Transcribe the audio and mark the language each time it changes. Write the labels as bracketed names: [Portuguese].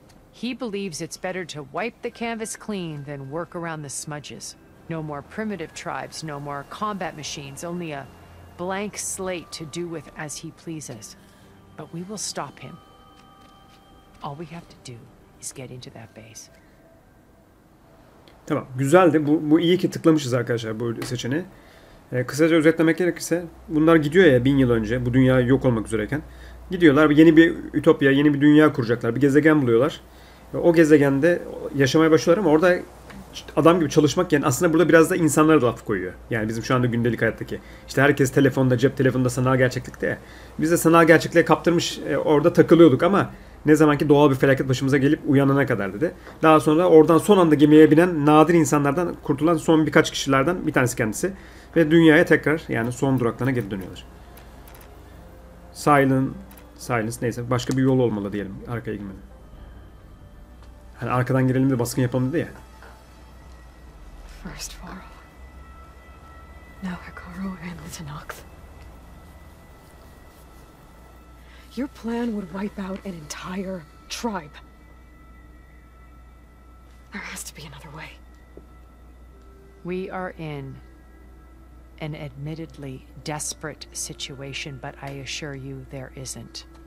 [English] He believes it's better to wipe the canvas clean than work around the smudges. No more primitive tribes, no more combat machines, only a blank slate to do with as he pleases. But we will stop him. All we have to do is get into that base. [Turkish] Tamam, güzeldi. Bu iyi ki tıklamışız arkadaşlar bu seçeneği. Kısaca özetlemek gerekirse bunlar gidiyor ya 1000 yıl önce bu dünya yok olmak üzereyken. Gidiyorlar yeni bir ütopya, yeni bir dünya kuracaklar. Bir gezegen buluyorlar. O gezegende yaşamaya başlıyorlar ama orada adam gibi çalışmak yani aslında burada biraz da insanlara da laf koyuyor. Yani bizim şu anda gündelik hayattaki. İşte herkes telefonda, cep telefonunda sanal gerçeklikte ya. Biz de sanal gerçekliğe kaptırmış orada takılıyorduk ama ne zamanki doğal bir felaket başımıza gelip uyanana kadar dedi. Daha sonra oradan son anda gemiye binen nadir insanlardan kurtulan son birkaç kişilerden bir tanesi kendisi. Ve dünyaya tekrar yani son duraklarına geri dönüyorlar. Silence neyse başka bir yol olmalı diyelim arkaya girmeden. Hani arkadan girelim de baskın yapalım dedi ya. [English] First Varl. Now Hikaru and the Tenakth. Your plan would wipe out an entire tribe. There has to be another way. We are in an admittedly desperate situation, but I assure you there isn't.